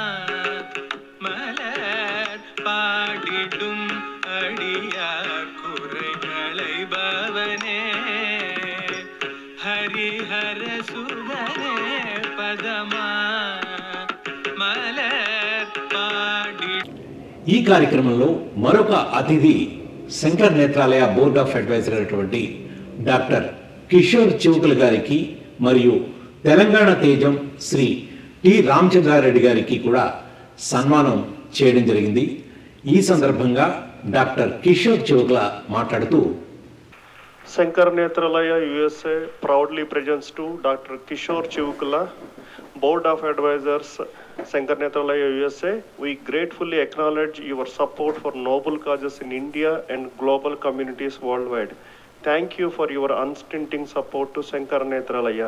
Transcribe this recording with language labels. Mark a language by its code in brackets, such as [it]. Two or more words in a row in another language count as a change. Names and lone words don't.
[ta] மலர் பாடிடும் அடியார் குறைகளை பவனே ஹரிஹர சுதனே பதமா மலர் பாடி [te] ఈ కార్యక్రమంలో మరొక అతిథి శంకర్ నేత్రాలయ [en] Board of Advisor [te] అయినటువంటి డాక్టర్ కిషోర్ చివుకుల గారికి మరియు తెలంగాణ తేజం శ్రీ టి రామచంద్రారెడ్డి గారికి కూడా సన్మానం చేయడం జరిగింది. ఈ సందర్భంగా డాక్టర్ కిషోర్ చివుకుల మాట్లాడుతూ [en] Shankar Netralaya USA proudly presents to Dr. Kishore Chivukula, Board of Advisors, Shankar Netralaya USA. We gratefully acknowledge your support for noble causes in India and global communities worldwide. Thank you for your unstinting support to Shankar Netralaya.